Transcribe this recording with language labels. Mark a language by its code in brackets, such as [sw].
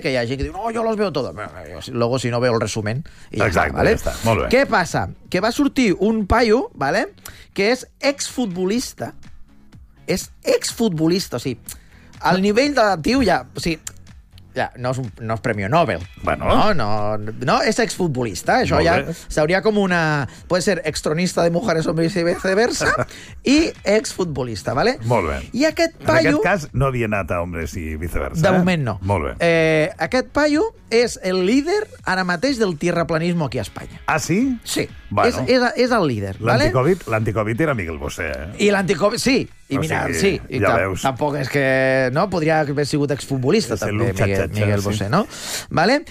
[ca] Que hi ha gent que diu, no, jo [es] los veo todos. Bueno, luego, si no veo el resumen... [ca] I exacte, està, vale? Ja està, molt bé. Què passa? Que va sortir un paio, vale?, que és exfutbolista. És exfutbolista, o sigui, al nivell de tio ja... O sigui, ja, no és Premio Nobel. Bueno. No, és exfutbolista. Això ja seria com una... [es] Puede ser extronista de Mujeres o viceversa [ca] i exfutbolista, [es] ¿vale? [ca] Molt bé. I aquest paio... En aquest cas, no havia anat a Hombres i viceversa. De moment, no. Molt bé. Aquest paio és el líder ara mateix del tierraplanismo aquí a Espanya. Ah, sí? Sí. Bueno. És el líder, ¿vale? L'anticovid era Miguel Bosé, eh? I l'anticovid, sí. I mira, o sigui, sí, i ja veus. Tampoc és que... No? Podria haver sigut exfutbolista, també, Miguel Bosé, no? Vale?